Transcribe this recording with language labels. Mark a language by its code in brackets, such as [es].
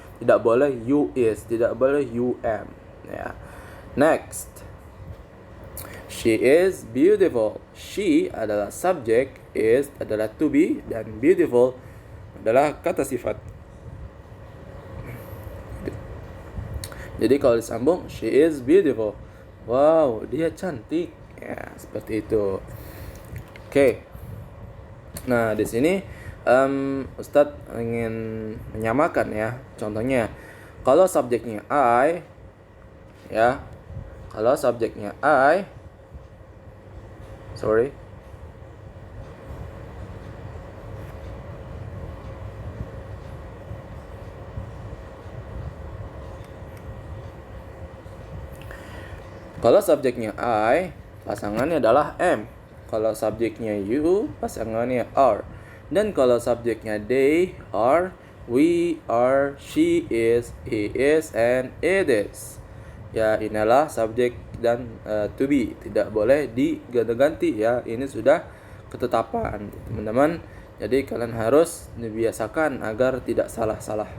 [id] Tidak boleh you is, tidak boleh you am. [en] Ya. Next. She is beautiful. [id] She adalah subjek, is adalah to be, dan beautiful adalah kata sifat. Jadi kalau disambung, she is beautiful. Wow, dia cantik. Ya, seperti itu. Oke. Nah, di sini Ustadz ingin menyamakan ya. Contohnya, kalau subjeknya I, ya. Kalau subjeknya I, sorry. Kalau subjeknya I, pasangannya adalah am. Kalau subjeknya you, pasangannya are. [en] Dan kalau subjeknya they, are, we, are, she is, he is, and it is. [id] Ya, inilah subjek dan to be. Tidak boleh diganti-ganti ya. Ini sudah ketetapan, teman-teman. Jadi kalian harus dibiasakan agar tidak salah-salah.